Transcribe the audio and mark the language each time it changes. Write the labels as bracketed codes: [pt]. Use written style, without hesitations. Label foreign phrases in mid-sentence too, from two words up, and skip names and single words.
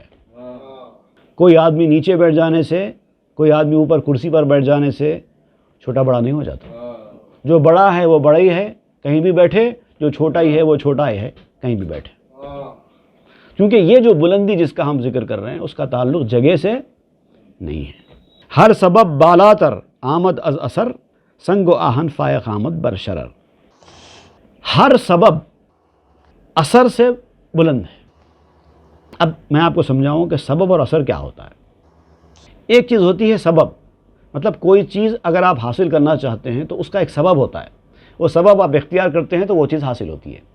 [ur] کوئی آدمی نیچے بیٹھ جانے سے، کوئی آدمی اوپر کرسی پر بیٹھ جانے سے چھوٹا بڑا نہیں ہو جاتا۔ جو بڑا ہے وہ بڑا ہی ہے، کہیں بھی بیٹھے، جو چھوٹا ہی ہے وہ چھوٹا ہی ہے، کہیں بھی بیٹھے۔ کیونکہ یہ جو بلندی جس کا ہم ذکر کر رہے ہیں اس کا تعلق جگہ سے نہیں ہے۔ [fa] ہر سبب بالاتر آمد از اثر، سنگ و آہن فائق آمد بر شرر۔ [ur] ہر سبب اثر سے بلند ہے۔ اب میں آپ کو سمجھاؤں کہ سبب اور اثر کیا ہوتا ہے۔ ایک چیز ہوتی ہے سبب، مطلب کوئی چیز اگر آپ حاصل کرنا چاہتے ہیں تو اس کا ایک سبب ہوتا ہے، وہ سبب آپ اختیار کرتے ہیں تو وہ چیز حاصل ہوتی ہے۔